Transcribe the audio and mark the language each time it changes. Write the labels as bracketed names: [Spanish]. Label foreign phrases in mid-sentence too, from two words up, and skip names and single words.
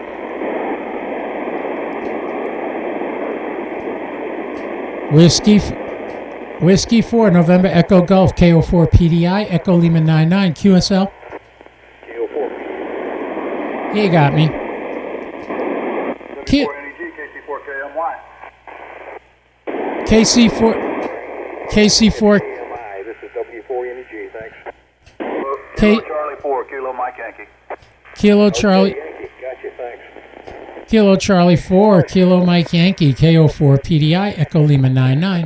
[English] Whiskey 4, November Echo Golf, KO4 PDI, Echo Lima 99, QSL. KO4. You got me. W4 NEG, KC4KMY. KC4. This is W4 NEG, thanks. Kilo Charlie 4, Kilo Mike Yankee. Kilo Charlie. Yankee, gotcha, thanks. Kilo Charlie 4, Kilo Mike Yankee, KO4 PDI, Echo Lima 99.